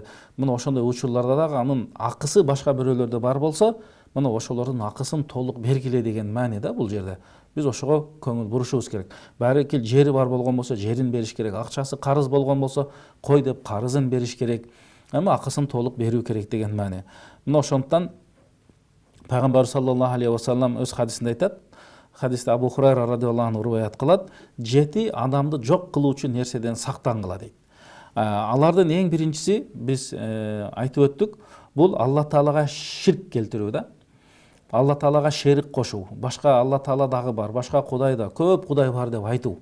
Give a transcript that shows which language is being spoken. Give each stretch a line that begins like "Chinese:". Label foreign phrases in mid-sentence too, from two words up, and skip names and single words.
Kyrgyz: Мына ошондой учурларда дагы анын акысы башка бирөөлөрдө бар болсо, мына ошолордун акысын толук бергиле деген маани да бул жерде. Биз ошого көңүл бурушубуз керек. Баары жери бар болгон болсо, жерин бериш керек. Акчасы карыз болгон болсо, кой деп карызын бериш керек. Эми акысын толук берүү керек деген маани. Мына ошондуктан Пайгамбар
Arabic: صلى الله عليه وسلم
Kyrgyz: өз хадисинде айтат. Хадисте Абу Хурайра
Arabic: رضي الله عنه
Kyrgyz: риваят кылат. Жети адамды жок кылуучу нерседен сактангыла дейт. Алардын эң биринчиси биз айтып өттүк, бул Алла Таалага ширк келтирүү да. Алла Таалага шерик кошуу. Башка Алла Таала дагы бар, башка Кудай да, көп Кудай бар деп айтуу.